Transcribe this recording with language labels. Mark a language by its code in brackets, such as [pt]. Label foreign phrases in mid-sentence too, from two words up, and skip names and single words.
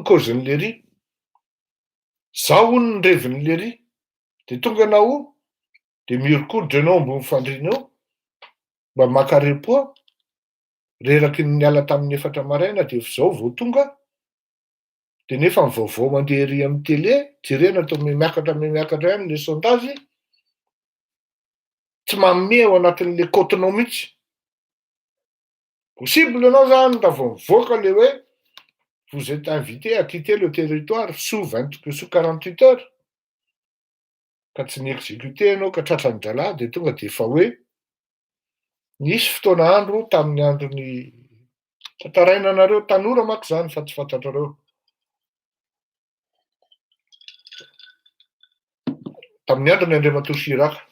[mg] causen'le ry, zao hono ny revin'le ry, dia tonga anao dia miorikoditra ianao ambony fandriana eo mba maka repoa, reraky ny niala tamin'ny 4 maraina dia zao vao tonga, dia nefa ny vaovao mandeha ery amin'ny télé, jerena atao miakatra ihany le sondage, tsy manome ao anatin'le côtenao mihitsy. [fr] Possible [mg] ianao zany raha vao mivoaka le hoe [fr] vous êtes invité à quitter le territoire sous 48 heures, [mg] ka tsy ni-exécuté ianao ka tratran'ny drala dia tonga dia efa hoe nisy fotoana andro tamin'ny andron'ny tantaraina anareo tanora manko zany fa tsy fantatrareo. Tamin'ny andron'ny Andriamatoa Chirac.